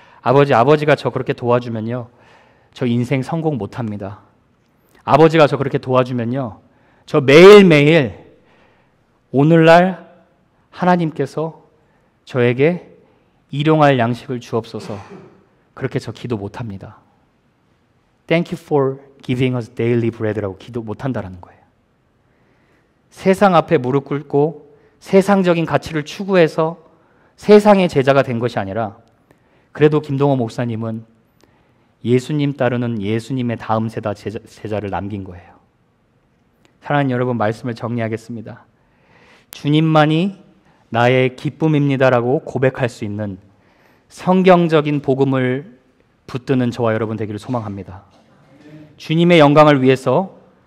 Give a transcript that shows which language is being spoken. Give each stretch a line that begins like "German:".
Korean: 아버지가 저 그렇게 도와주면요. 저 인생 성공 못합니다. 아버지가 저 그렇게 도와주면요. 저 매일매일 오늘날 하나님께서 저에게 일용할 양식을 주옵소서. 그렇게 저 기도 못합니다.
English: Thank you for giving us daily bread 라고 기도 못한다라는 거예요.
Korean: 세상 앞에 무릎 꿇고 세상적인 가치를 추구해서 세상의 제자가 된 것이 아니라 그래도 김동호 목사님은 예수님 따르는 예수님의 다음 세대 제자를 남긴 거예요. 사랑하는 여러분, 말씀을 정리하겠습니다. 주님만이 나의 기쁨입니다라고 고백할 수 있는 성경적인 복음을 붙드는 저와 여러분 되기를 소망합니다. 주님의 영광을 위해서